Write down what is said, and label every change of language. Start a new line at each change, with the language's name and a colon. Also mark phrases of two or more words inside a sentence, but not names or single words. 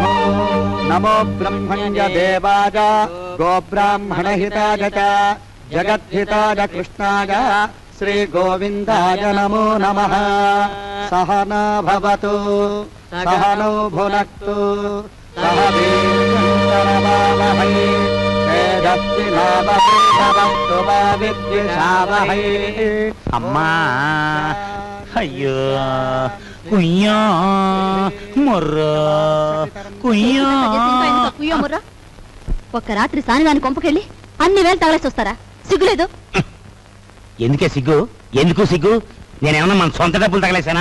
Sanskrit: नमो ब्रह्मण्य देवाय गोब्राह्मणहिताय च जगद्धिताय कृष्णाय श्रीगोविन्दाय नमो नमः। सहना भवतु सहनौ भुनक्तु सह वीर्यङ्करवावहै तेजस्विनावधीतमस्तु मा विद्विषावहै।
Telugu: అమ్మా అయ్యో కుయ్యా మొర్రా కుయ్యా మొర్రా. ఒక్క రాత్రి సానిదాని కొంపకెళ్ళి అన్ని వేలు తగలేసి వస్తారా? సిగ్గులేదు? ఎందుకే సిగ్గు? ఎందుకు సిగ్గు? నేనేమన్నా మన సొంత డబ్బులు తగలేసానా?